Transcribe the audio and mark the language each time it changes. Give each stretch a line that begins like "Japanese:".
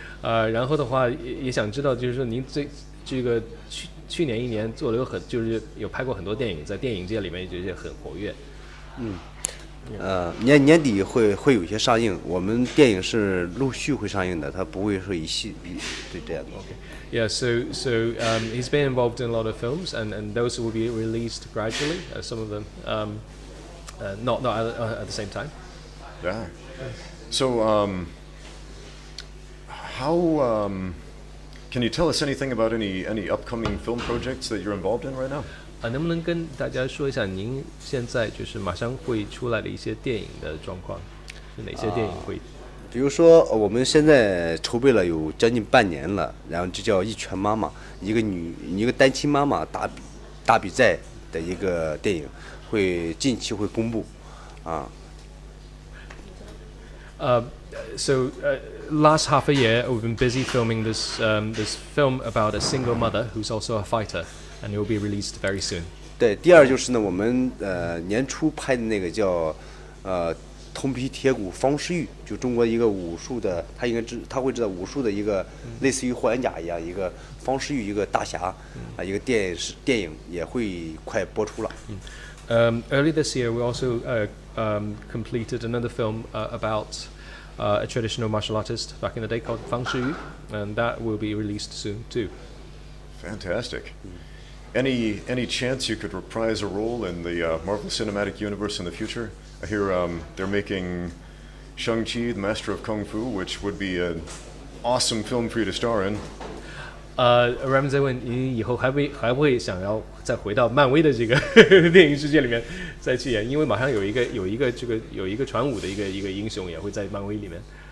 Chinese: 然后的话也想知道，就是说您这个去年1年做了就是有拍过很多电影，在电影界里面就是很活跃。年底会有一些上映，我们电影是陆续会上映的，它不会说对这样的。
English: Yeah, so he's been involved in a lot of films, and those will be released gradually. Some of them, not at the same time. Yeah. So how can you tell us anything about any upcoming film projects that you're involved in right now?
Chinese: 能不能跟大家说一下您现在就是马上会出来的一些电影的状况？是哪些电影会？比如说，我们现在筹备了有将近半年了，然后这叫一拳妈妈，一个单亲妈妈打比赛的一个电影，近期会公布，啊。
English: So last half a year, we've been busy filming this film about a single mother who's also a fighter, and it will be released very soon.
Chinese: 对，第二就是呢，我们年初拍的那个叫铜皮铁骨方世玉，就中国一个武术的，他会知道武术的一个类似于霍元甲一样，一个方世玉，一个大侠一个电影也会快播出了。
English: Early this year, we also completed another film about a traditional martial artist back in the day called Fang Shiyu, and that will be released soon too. Fantastic. Any chance you could reprise a role in the Marvel Cinematic Universe in the future? I hear they're making Shang-Chi, the Master of Kung Fu, which would be an awesome film for you to star in.
Chinese: Ramsey 问你以后还会想要再回到漫威的这个电影世界里面再去演？因为马上有一个传武的一个英雄也会在漫威里面。